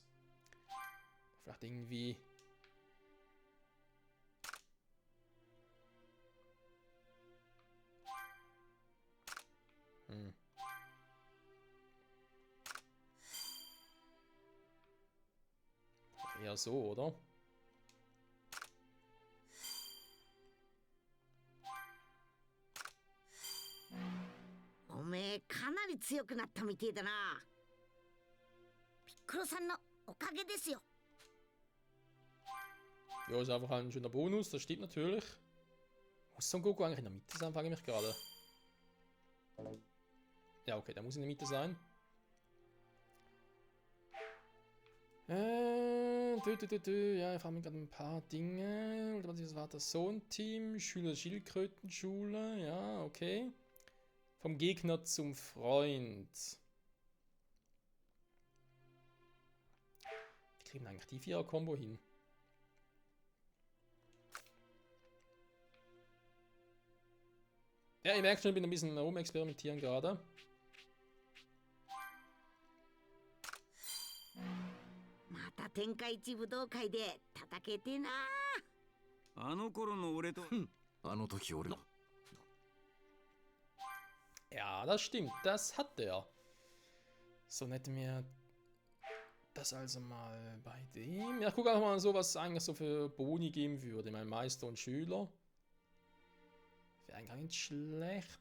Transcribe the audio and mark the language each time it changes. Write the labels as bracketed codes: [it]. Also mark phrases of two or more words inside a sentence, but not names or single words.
[de] Vielleicht irgendwie... Eher so, oder? [ja] おめえかなり強くなったみてえだな。ピッコロさんのおかげですよ。 [de] Ja, ist einfach ein schöner Bonus, das stimmt natürlich. Muss Son Goku eigentlich in der Mitte sein, frage ich mich gerade. Ja, okay, der muss in der Mitte sein. Ja, ich frage mich gerade ein paar Dinge. Was ist das Vater-Sohn-Team? Schüler-Schildkrötenschule, ja, okay. Vom Gegner zum Freund. Wie kriegen wir eigentlich die 4er-Kombo hin? Ja, ihr merkt schon, ich bin ein bisschen rumexperimentieren gerade. [ja] Maた天下一武道会で叩けてえな。あの頃の俺とあの時俺は [de] Ja, das stimmt, das hat er. So hätten wir das also mal bei dem. Ja, guck einfach mal so, was es eigentlich so für Boni geben würde. Mein Meister und Schüler. Wäre eigentlich nicht schlecht.